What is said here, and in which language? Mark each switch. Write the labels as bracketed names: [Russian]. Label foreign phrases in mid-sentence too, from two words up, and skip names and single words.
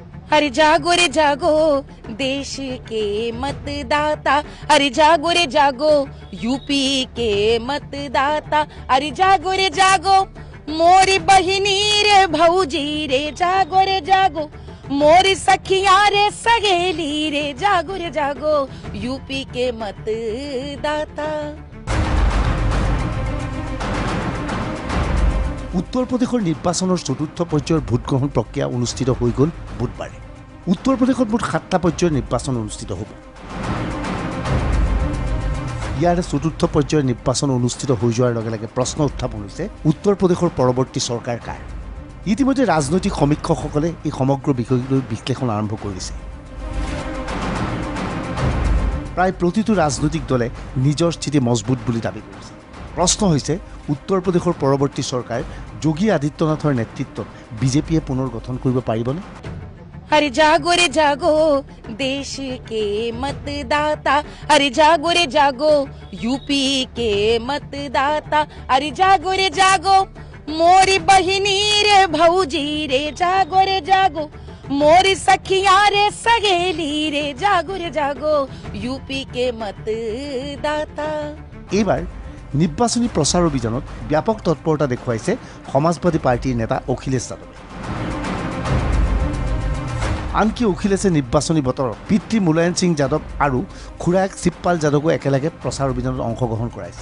[Hindi] अरे जागो रे जागो देश के मतदाता, अरे जागो रे जागो यूपी के मतदाता, अरे जागो रे जागो मोरी बहिनी रे भौजी रे, जागो रे जागो मोरी सखिया रे सगेली रे, जागो रे जागो यूपी के मतदाता। [Assamese] উত্তৰ প্ৰদেশৰ নিৰ্বাচন চতুৰ্থ পৰ্যায়ৰ ভোটগ্ৰহণ প্ৰক্ৰিয়া অনুষ্ঠিত হৈ গ'ল বুধবাৰ। উত্তৰ প্ৰদেশত মুঠ 7টা পৰ্যায়ৰ নিৰ্বাচন অনুষ্ঠিত হ'ব। ইয়াৰে চতুৰ্থ পৰ্যায়ৰ নিৰ্বাচন অনুষ্ঠিত হৈ যোৱাৰ লগে লগে প্ৰশ্ন উত্থাপন হৈছে উত্তৰ প্ৰদেশৰ পৰৱৰ্তী চৰকাৰ কাৰ। ইতিমধ্যে ৰাজনৈতিক সমীক্ষকসকলে এই সমগ্ৰ বিষয়টোৰ বিশ্লেষণ আৰম্ভ কৰিছে। প্ৰায় প্ৰতিটো ৰাজনৈতিক দলে নিজৰ স্থিতি মজবুত বুলি দাবী কৰিছে। প্ৰশ্ন হৈছে উত্তৰ প্ৰদেশৰ পৰৱৰ্তী চৰকাৰ যোগী আদিত্যনাথৰ নেতৃত্বত বিজেপিয়ে পুনৰ গঠন কৰিব পাৰিবনে? [Hindi] अरे जागो रे जागो देश के मतदाता, अरे जागो रे जागो यूपी के मतदाता, अरे जागो रे जागो मोरी बहिनी रे भौजी रे, जागो रे जागो मोरी सखिया रे सगेली रे, जागो रे जागो यूपी के मतदाता। [Assamese] এইবাৰ নিৰ্বাচনী প্ৰচাৰ অভিযানত ব্যাপক তৎপৰতা দেখুৱাইছে সমাজবাদী পাৰ্টিৰ নেতা অখিলেশ যাদৱে। আনকি অখিলেশে নিৰ্বাচনী বতৰত পিতৃ মুলায়ম সিং যাদৱ আৰু খুৰাক শিৱপাল যাদৱকো একেলগে প্ৰচাৰ অভিযানত অংশগ্ৰহণ কৰাইছে।